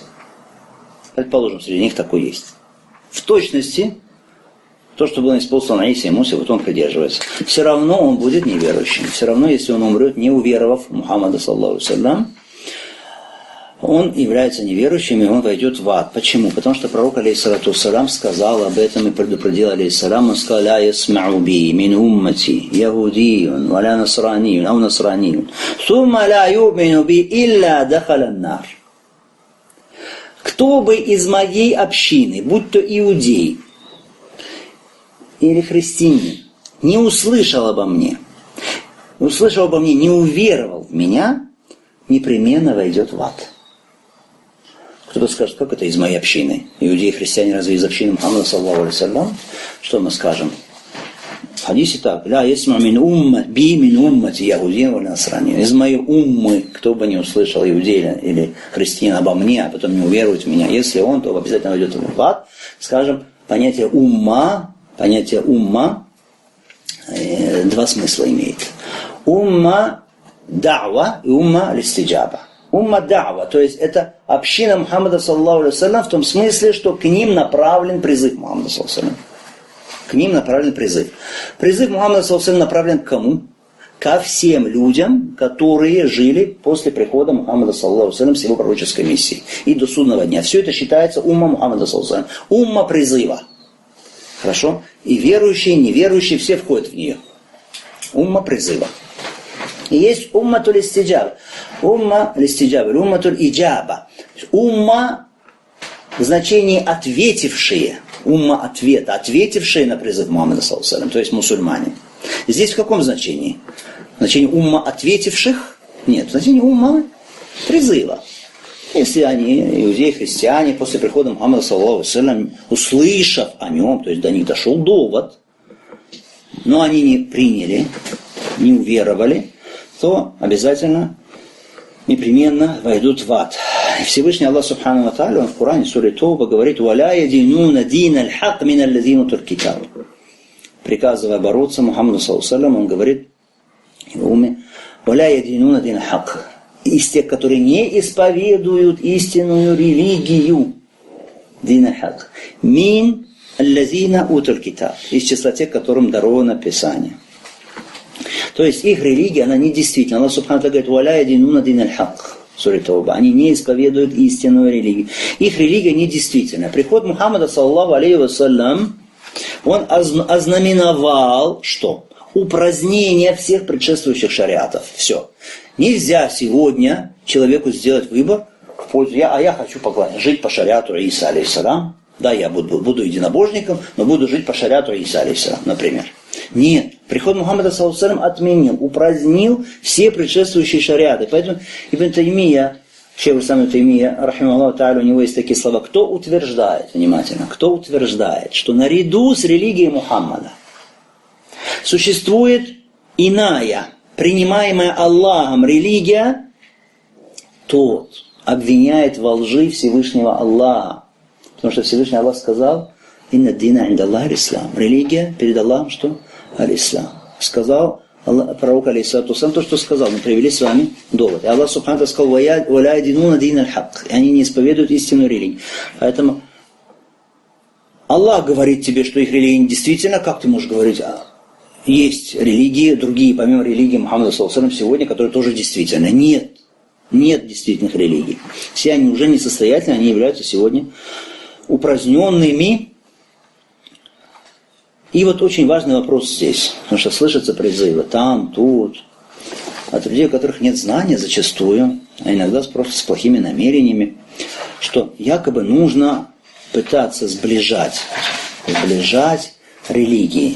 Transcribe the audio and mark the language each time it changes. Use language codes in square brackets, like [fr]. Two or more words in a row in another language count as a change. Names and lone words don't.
[ru] Предположим, среди них такой есть. В точности то, что было ниспослано Исе и Мусе, вот он придерживается. Все равно он будет неверующим. Все равно, если он умрет, не уверовав в Мухаммада, [ar] صلى الله عليه, [ru] он является неверующим, и он войдет в ад. Почему? Потому что пророк, [ar] عليه الصلاة والسلام, [ru] сказал об этом и предупредил, алейхиссалям, он сказал: [ar] «لا يسمع بي من أمتي يهودي ولا نصراني أو نصراني ثم لا يؤمن بي إلا دخل النار». [ru] Кто бы из моей общины, будь то иудей или христианин, не услышал обо мне, не уверовал в меня, непременно войдет в ад. Кто-то скажет, как это из моей общины? Иудеи и христиане разве из общины Мухаммада, [ar] صلى الله عليه? [ru] Что мы скажем? В хадисе так: [ar] «لا يسمع من أمتي يهودي ونصراني». [ru] Из моей уммы, кто бы не услышал иудея или христианин обо мне, а потом не уверует в меня, если он, то обязательно войдет в ад. Скажем, понятие умма, два смысла имеет. [ar] أمة الدعوة и أمة الاستجابة. أمة الدعوة, [ru] то есть это община Мухаммада, [ar] صلى الله عليه وسلم, [ru] в том смысле, что к ним направлен призыв Мухаммада, [ar] صلى الله عليه وسلم. [ru] К ним направлен призыв. Призыв Мухаммада, [ar] صلى الله عليه وسلم, [ru] направлен к кому? ко всем людям, которые жили после прихода Мухаммада [ar] صلى الله عليه وسلم [ru] с его пророческой миссией и до судного дня. Все это считается умма Мухаммада [ar] صلى الله عليه وسلم. [ru] Умма призыва. Хорошо? И верующие, и неверующие, все входят в нее. Умма призыва. И есть [ar] أمة الاستجابة أمة الاستجابة أمة الإجابة. [ru] Умма в значении ответившие. Умма ответа, ответившие на призыв Мухаммада [ar] صلى الله عليه وسلم, [ru] то есть мусульмане. Здесь в каком значении? В значении умма ответивших? Нет, в значении умма призыва. Если они, иудеи, христиане, после прихода Мухаммада [ar] صلى الله عليه وسلم, [ru] услышав о нем, то есть до них дошел довод, но они не приняли, не уверовали, то обязательно, непременно войдут в ад. И Всевышний [ar] الله سبحانه وتعالى, [ru] он в Коране, в суре Тауба, говорит: [ar] «ولا يدينون دين الحق من الذين أوتوا الكتاب». [ru] Приказывая бороться Мухаммаду [ar] صلى الله عليه وسلم, [ru] он говорит в уме: [ar] «ولا يدينون دين الحق». [ru] Из тех, которые не исповедуют истинную религию, [ar] دين الحق من الذين أوتوا الكتاب, [ru] из числа тех, которым даровано Писание. То есть их религия, она недействительна. [ar] الله سبحانه وتعالى говорит: «ولا يدينون دين الحق». [ru] Суре Тауба. Они не исповедуют истинную религию. Их религия недействительна. Приход Мухаммада [ar] صلى الله عليه وسلم, [ru] он ознаменовал что? Упразднение всех предшествующих шариатов. Все. Нельзя сегодня человеку сделать выбор в пользу, я хочу жить по шариату Иса алейхиссалям. Да, я буду единобожником, но буду жить по шариату Иса алейхиссалям, например. Нет. Приход Мухаммада [ar] صلى الله عليه وسلم [ru] отменил, упразднил все предшествующие шариаты. Поэтому Ибн Таймия, шейх Ибн Таймия, [ar] رحمه الله تعالى, [ru] у него есть такие слова: кто утверждает, внимательно, кто утверждает, что наряду с религией Мухаммада существует иная, принимаемая Аллахом религия, тот обвиняет во лжи Всевышнего Аллаха. Потому что Всевышний Аллах сказал: [ar] «إن الدين عند الله الإسلام». [ru] Религия перед Аллахом что? Аль-Ислам. Сказал пророк [ar] عليه الصلاة والسلام [ru] то, что сказал. Мы привели с вами довод. И Аллах Субхану сказал: [ar] «ولا يدينون دين الحق». [ru] И они не исповедуют истинную религию. Поэтому Аллах говорит тебе, что их религия недействительна. Как ты можешь говорить? Есть религии, другие, помимо религии Мухаммада [ar] صلى الله عليه وسلم, [ru] сегодня, которые тоже действительны. Нет. Нет действительных религий. Все они уже несостоятельны, они являются сегодня упраздненными. И вот очень важный вопрос здесь, потому что слышатся призывы там, тут, от людей, у которых нет знания зачастую, а иногда просто с плохими намерениями, что якобы нужно пытаться сближать религии.